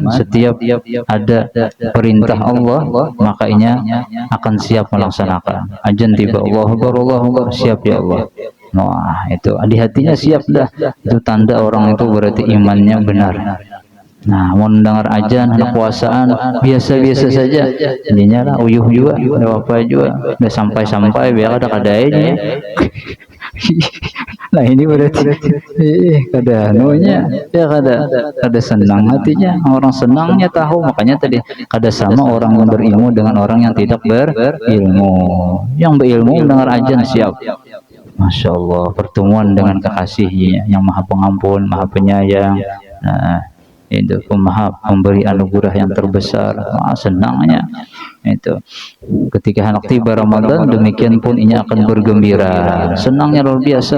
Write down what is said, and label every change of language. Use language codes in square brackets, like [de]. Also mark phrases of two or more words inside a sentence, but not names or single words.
[id] Setiap ada perintah Allah, makanya akan siap melaksanakan. Azan tiba, [ar] الله أكبر, [id] siap [ar] يا الله. [id] Wah, itu di hatinya siap dah. Itu tanda orang itu berarti imannya benar. Nah, mau mendengar azan, anak puasaan biasa-biasa saja. [bjn] Jadinya lah uyuh juga, ada apa juga, udah sampai biar ada kadainya. Nah, ini berarti kada anunya, ya kada senang hatinya. [id] Orang senangnya tahu, makanya tadi kada sama orang yang berilmu dengan orang yang tidak berilmu. Yang berilmu mendengar azan siap. [ar] ما شاء الله, [id] pertemuan dengan kekasihnya yang maha pengampun, maha penyayang. Nah, itu pemaaf, memberi anugerah yang terbesar. Senangnya itu ketika hendak tiba Ramadan, demikian pun ini akan bergembira, senangnya luar biasa.